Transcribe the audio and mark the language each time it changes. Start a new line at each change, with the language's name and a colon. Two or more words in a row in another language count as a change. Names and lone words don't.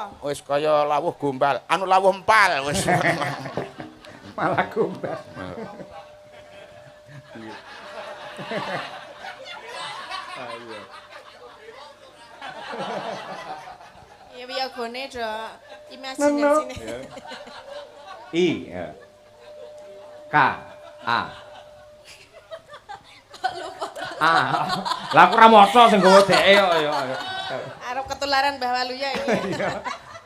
Javanese: Wis kaya lawuh gombal, anu lawuh empal wis. malah gombal. Ya piye gone do. Imajinasine. I ya. K A A. Lah aku ora maca sing nggawa dheke kok ya. Arep ketularan Mbah Waluya iki.